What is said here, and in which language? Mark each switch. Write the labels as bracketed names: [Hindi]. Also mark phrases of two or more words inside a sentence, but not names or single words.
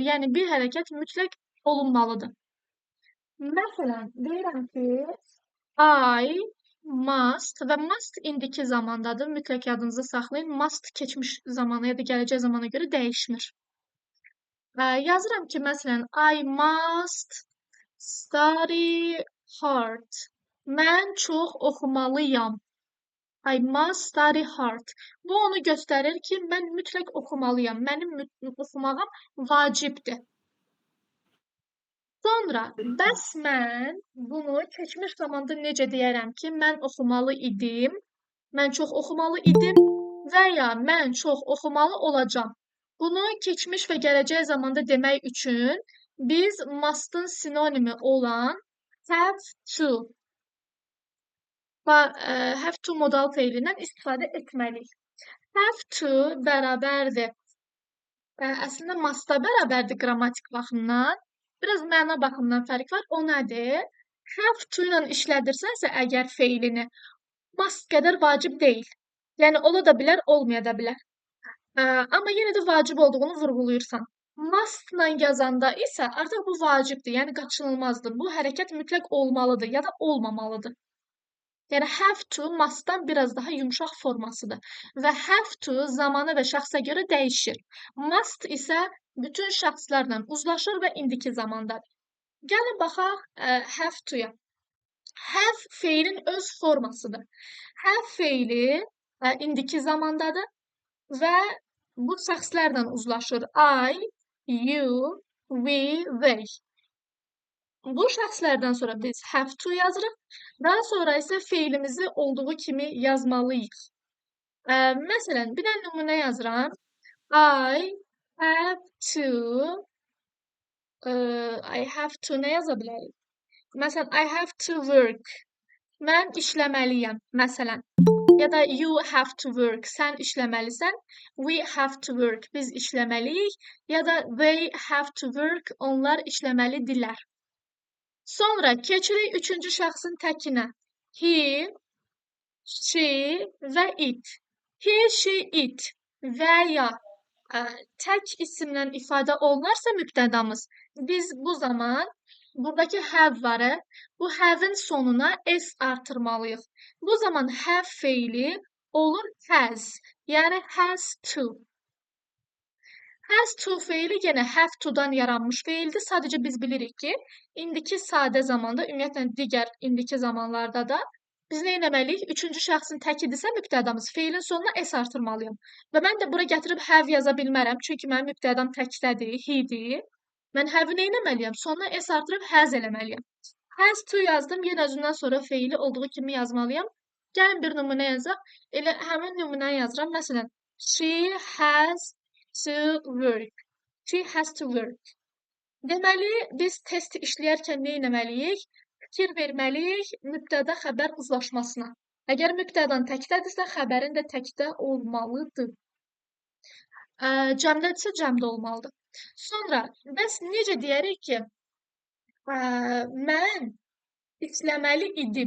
[Azerbaijani] Yəni, bir hərəkət mütləq olunmalıdır. Məsələn, deyirəm ki, [English] I must [Azerbaijani] və must indiki zamandadır. Mütləq yadınızda saxlayın. Must keçmiş zamana ya da gələcək zamana görə dəyişmir. Yazıram ki, məsələn, [English] I must study hard. [Azerbaijani] Mən çox oxumalıyam. [English] I must study hard. [Azerbaijani] Bu onu göstərir ki, mən mütləq oxumalıyam. Mənim oxumağım vacibdir. Sonra, bəs mən bunu keçmiş zamanda necə deyərəm ki, mən oxumalı idim, mən çox oxumalı idim və ya mən çox oxumalı olacam. Bunu keçmiş və gələcək zamanda demək üçün biz must-ın sinonimi olan [English] have to [Azerbaijani] və [English] have to [Azerbaijani] modal feilindən istifadə etməliyik. [English] Have to [Azerbaijani] bərabərdir. Əslində must-a bərabərdir qrammatik baxımdan. Biraz məna baxımından fərq var. O nədir? [English] Have to [Azerbaijani] ilə işlədirsənsə əgər feilini must qədər vacib deyil. Yəni ola da bilər, olmaya da bilər. Amma yenə də vacib olduğunu vurğulayırsan. Must-la yazanda isə artıq bu vacibdir, yəni qaçınılmazdır. Bu hərəkət mütləq olmalıdır ya da olmamalıdır. Yəni [English] have to must-dan [Azerbaijani] biraz daha yumşaq formasıdır və [English] have to [Azerbaijani] zamanı və şəxsə görə dəyişir. Must isə bütün şəxslərlə uzlaşır və indiki zamandadır. Gəlin baxaq [English] have to-ya. [Azerbaijani] Have feilin öz formasıdır. Have feili indiki zamandadır və bu şəxslərlə uzlaşır. [English] I, you, we, they. [Azerbaijani] Bu şəxslərdən sonra biz [English] have to [Azerbaijani] yazırıq. Daha sonra isə feilimizi olduğu kimi yazmalıyıq. Məsələn, bir dənə nümunə yazıram. [English] I have to [Azerbaijani] nə yaza bilərik? Məsələn, [English] I have to work. [Azerbaijani] Mən işləməliyəm, məsələn. Ya da [English] you have to work. [Azerbaijani] Sən işləməlisən. [English] We have to work. [Azerbaijani] Biz işləməliyik. Ya da [English] they have to work. [Azerbaijani] Onlar işləməlidirlər. Sonra keçirik üçüncü şəxsin təkinə. [English] He, she və it. He, she, it [Azerbaijani] və ya tək isimlə ifadə olunarsa mübtədamız, biz bu zaman buradakı have varı, bu have-in sonuna s artırmalıyıq. Bu zaman have feili olur has, yəni [English] has to. Has to [Azerbaijani] feili yenə [English] have to-dan [Azerbaijani] yaranmış feildir. Sadəcə biz bilirik ki, indiki sadə zamanda, ümumiyyətlə digər indiki zamanlarda da biz nə etməliyik? Üçüncü şəxsin təkidirsə mübtədamız feilin sonuna s artırmalıyam. Və mən də bura gətirib have yaza bilmərəm, çünki mənim mübtədam təkdədir, he-dir. Mən have-i nə etməliyəm? Sonuna s artırıb has eləməliyəm. [English] Has to [Azerbaijani] yazdım, yenə özündən sonra feili olduğu kimi yazmalıyam. Gəlin bir nümunə yazaq. Elə həmin nümunəni yazıram. Məsələn, [English] she has to work. She has to work. [Azerbaijani] Deməli, biz test işləyərkən nə etməliyik? Fikir verməliyik mübtəda xəbər uzlaşmasına. Əgər mübtədan təkdədirsə, xəbərin də təkdə olmalıdır. Cəmdədirsə, cəmdə olmalıdır. Sonra, bəs necə deyərik ki, mən işləməli idim.